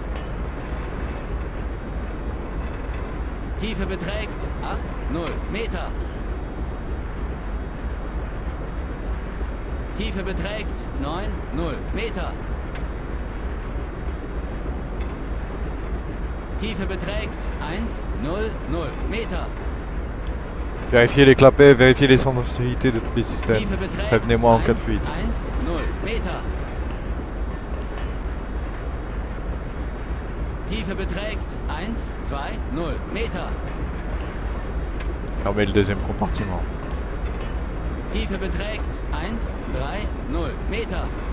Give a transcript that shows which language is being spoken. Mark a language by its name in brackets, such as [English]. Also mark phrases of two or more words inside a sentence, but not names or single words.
[German] Tiefe beträgt 8, 0 Meter. Tiefe beträgt 9, 0 Meter. Tiefe beträgt 1, 0, 0 Meter. [French] Vérifiez les clapets, vérifiez les sensibilités de tous les systèmes. [German] Tiefe beträgt [French] Prévenez-moi en cas de 1, fuite. [German] 1, 0 Meter. Tiefe beträgt 1, 2, 0 Meter. [French] Fermez le deuxième compartiment. [German] Tiefe beträgt 1, 3, 0 Meter.